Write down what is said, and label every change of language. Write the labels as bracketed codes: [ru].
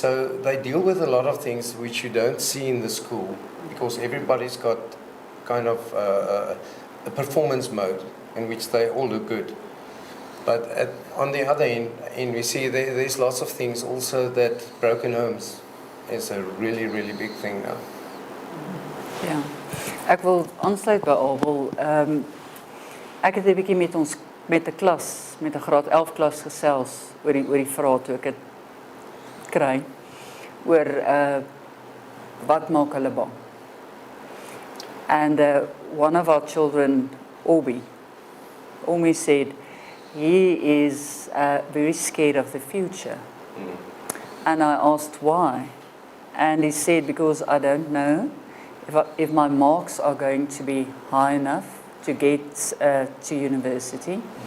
[en] So they deal with a lot of things which you don't see in the school, because everybody's got kind of a performance mode in which they all look good. But on the other end we see there's lots of things also, that broken homes is a really, really big thing now. [af] Ja, ek wil aansluit by Abel. Ek het 'n bietjie met 'n klas, met 'n graad 11 klas gesels oor die vraag toe ek dit kry oor wat maak hulle bang. [en] And one of our children, Omi said he is very scared of the future. And I asked why. And he said, because I don't know if my marks are going to be high enough to get to university.